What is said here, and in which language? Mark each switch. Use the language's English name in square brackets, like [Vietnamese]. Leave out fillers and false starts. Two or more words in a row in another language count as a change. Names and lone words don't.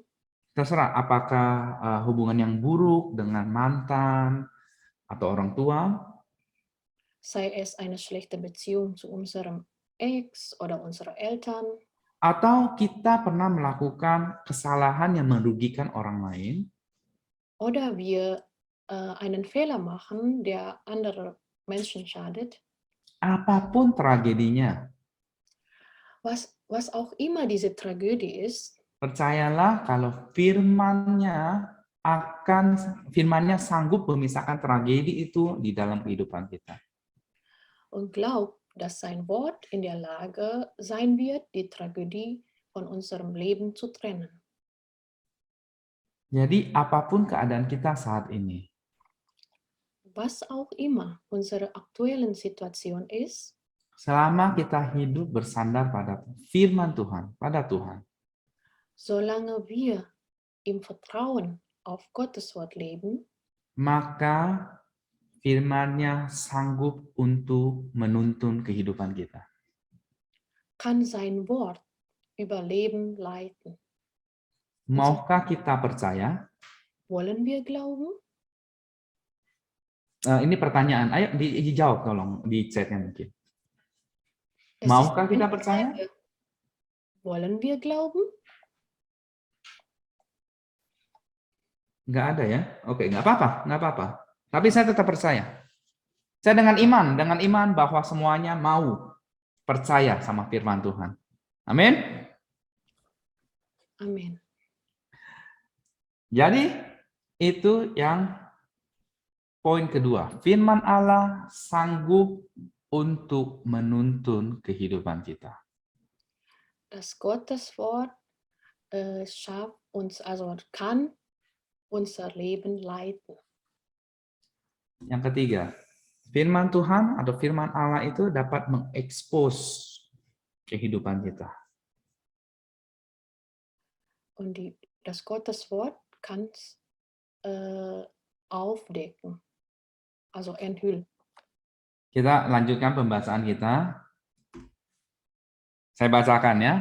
[Indonesian] terserah apakah hubungan yang buruk dengan mantan atau orang tua, [German] sei es eine schlechte Beziehung zu unserem Ex oder unseren Eltern, [Indonesian] atau kita pernah melakukan kesalahan yang merugikan orang lain, [German] oder wir einen Fehler machen, der andere Menschen schadet, [Indonesian] apapun tragedinya, [German] was auch immer diese Tragödie ist, [Indonesian] percayalah kalau firman-Nya sanggup memisahkan tragedi itu di dalam kehidupan kita. [German] und glaubt, dass sein Wort in der Lage sein wird, die Tragödie von unserem Leben zu trennen. [Indonesian] Jadi apapun keadaan kita saat ini, [German] Was auch immer unsere aktuelle Situation ist, [Indonesian] selama kita hidup bersandar pada firman Tuhan, pada Tuhan, [German] solange wir im Vertrauen auf Gottes Wort leben, [Indonesian] maka firman-Nya sanggup untuk menuntun kehidupan kita. [German] kann sein Wort über Leben leiten. [Indonesian] Maukah kita percaya? [German] Wollen wir glauben? [Indonesian] Ini pertanyaan. Ayo dijawab tolong di chat-nya mungkin. [German] Es [Indonesian] Maukah [German] ist [Indonesian] kita [German] eine [Indonesian] percaya? [German] Frage. Wollen wir glauben? [Indonesian] Nggak ada ya? Oke, nggak apa-apa. Tapi saya tetap percaya. Saya dengan iman bahwa semuanya mau percaya sama firman Tuhan. Amin. [German] Amen. [Indonesian] Jadi itu yang poin kedua. Firman Allah sanggup untuk menuntun kehidupan kita. [German] Das Gotteswort schafft uns, also kann unser Leben leiten. [Indonesian] Yang ketiga, firman Tuhan atau firman Allah itu dapat mengekspos kehidupan kita. [German] Und das Gotteswort kann es aufdecken, also enthüllen. [Indonesian] Kita lanjutkan pembahasan kita. Saya bacakan ya.